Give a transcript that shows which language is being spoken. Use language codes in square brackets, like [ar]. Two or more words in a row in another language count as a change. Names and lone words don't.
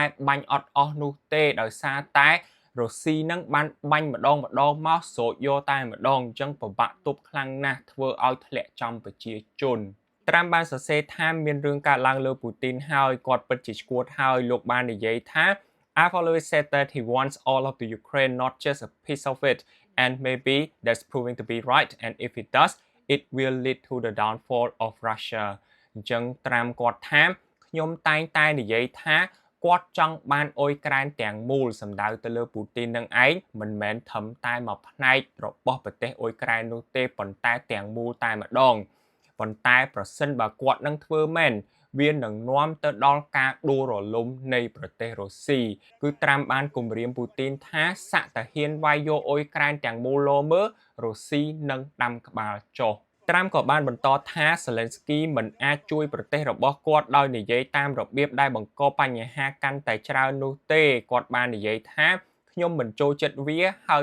[km] បាញ់អត់អស់នោះទេដោយសារតែរុស្ស៊ីហ្នឹងបានបាញ់ម្ដងមកស្រោចយកតែម្ដងអញ្ចឹងពិបាកទប់ខ្លាំងណាស់ធ្វើឲ្យធ្លាក់ចំប្រជាជនTrump បានសរសេរថាមានរឿងកើតឡើងលើ Putin ហើយគាត់ពិតជាឈួតហើយលោកបាននិយាយថា [en] I've always said that he wants all of the Ukraine not just a piece of it and maybe that's proving to be right and if it does it will lead to the downfall of Russia [km] អញ្ចឹង Trump គាត់ថាខ្ញុំ តែងតែនិយាយថាគាត់ចង់បានអ៊ុយក្រែនទាំងមូលសម្ដៅទៅលើ Putin នឹងឯងមិនមែនត្រឹមតែមួយផ្នែករបស់ប្រទេសអ៊ុយក្រែននោះ ទេប៉ុន្តែទាំងមូលតែម្ដងប៉ុន្តែប្រសិនបើគាត់នឹងធ្វើមែនវានឹងនាំទៅដល់ការដួលរលំនៃប្រទេសរុស្ស៊ីគឺ Trump បានគំរាម Putin ថាសាក់តាហ៊ានវាយយកអ៊ុយក្រែនទាំងមូលលោមើរុស្ស៊ីនឹងដាំក្បាលចុះTrump ក៏បានបន្តថា Zelensky មិនអាចជួយប្រទេសរបស់គាត់ដោយនិយាយតាមរបៀបដែលបង្កបញ្ហាកាន់តែច្រើននោះទេគាត់បាននិយាយថាខ្ញុំមិនចូលចិត្តវាហើយ